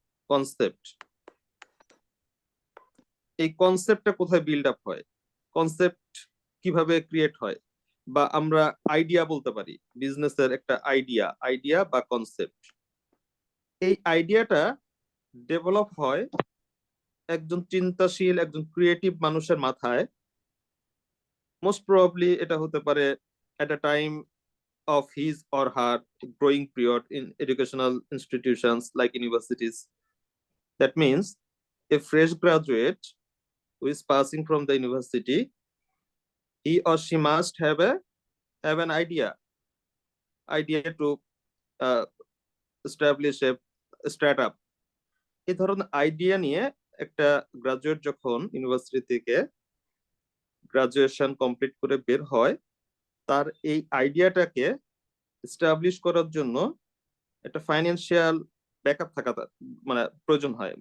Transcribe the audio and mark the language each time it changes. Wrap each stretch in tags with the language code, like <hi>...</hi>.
<bn>Concept, এই কনসেপ্টটা কোথায় বিল্ড আপ হয়, কনসেপ্ট কিভাবে ক্রিয়েট হয়, বা আমরা আইডিয়া বলতে পারি, বিজনেসের একটা আইডিয়া, আইডিয়া বা কনসেপ্ট। এই আইডিয়াটা ডেভেলপ হয় একজন চিন্তাশীল, একজন ক্রিয়েটিভ মানুষের মাথায়। মোস্ট প্রবাবলি এটা হতে পারে</bn> <en>at a time of his or her growing period in educational institutions like universities. That means a fresh graduate who is passing from the university, he or she must have an idea to uh, establish a startup.</en> <bn>এই ধরনের idea নিয়ে একটা graduate যখন university থেকে graduation complete করে বের হয়, তার এই আইডিয়াটাকে এস্টাবলিশ করার জন্য একটা ফাইন্যান্সিয়াল ব্যাকআপ থাকা মানে প্রয়োজন হয়।</bn>